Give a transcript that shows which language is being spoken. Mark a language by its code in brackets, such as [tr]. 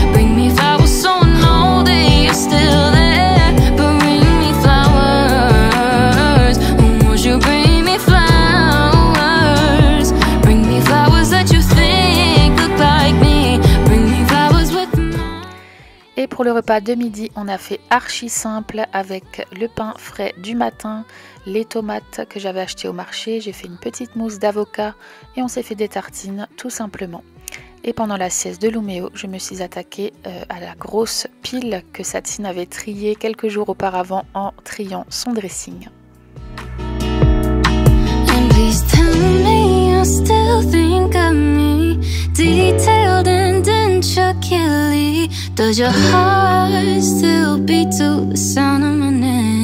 [en] Bring me flowers so I know that you're still there. Bring me flowers, won't you bring me flowers? Bring me flowers that you think look like me. Bring me flowers with me. [fr] Et pour le repas de midi, on a fait archi simple avec le pain frais du matin, les tomates que j'avais achetées au marché, j'ai fait une petite mousse d'avocat et on s'est fait des tartines tout simplement. Et pendant la sieste de Luméo, je me suis attaquée à la grosse pile que Satine avait triée quelques jours auparavant en triant son dressing. [en] And please tell me you still think of me, detailed and intricately. Does your heart still beat to the sound of my name?